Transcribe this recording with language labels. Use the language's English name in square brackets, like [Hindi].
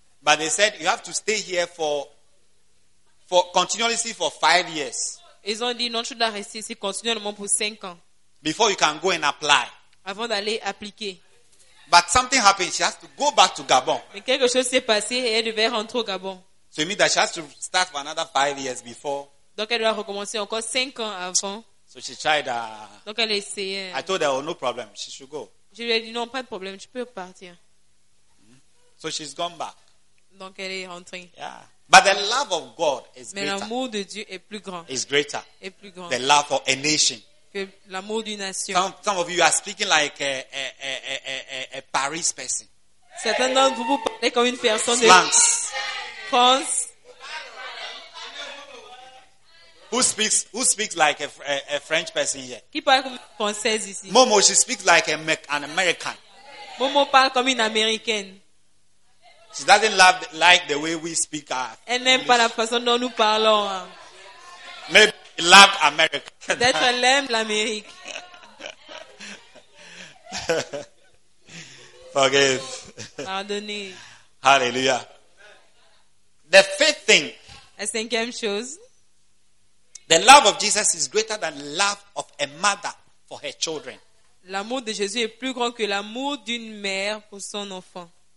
[English] But they said you have to stay here for continuously for 5 years. [French] Ils ont dit non, tu dois rester ici continuellement pour 5 ans. [English] Before you can go and apply. [French] Avant d'aller appliquer. [English] But something happened. She has to go back to Gabon. [French] Mais quelque chose s'est passé et elle devait rentrer au Gabon. [English] So it means that she has to start for another 5 years before. [French] Donc elle doit recommencer encore 5 ans avant. [English] So she tried. [French] Donc elle a essayé. [English] I told her, oh, no problem. She should go. [French] Je lui ai dit non, pas de problème. Tu peux partir. [English] So she's gone back. [French] Donc elle est rentrée. [English] Yeah. But the love of God is [French] Mais Mais l'amour de Dieu est plus grand. [English] Is greater. [French] Est plus grand. [English] The love for a nation. [French] Que l'amour d'une nation. [English] Some of you are speaking like a Paris person. [French] Certains d'entre vous parlez comme une personne de France. France. [English] Who speaks like a French person here? [French] Qui parle comme une française ici? [English] Momo, she speaks like an American. [French] Momo parle comme une américaine. [English] She doesn't like the way we speak. [French] Elle n'aime pas la façon dont nous parlons. [English] Maybe love America. [French] Peut-être elle aime l'Amérique. [English] Forgive. [French] Pardonnez. [English] Hallelujah. The fifth thing. [French] La cinquième chose. [English] The love of Jesus is greater than love of a mother for her children. [French] L'amour de Jésus est plus grand que l'amour d'une mère pour son enfant.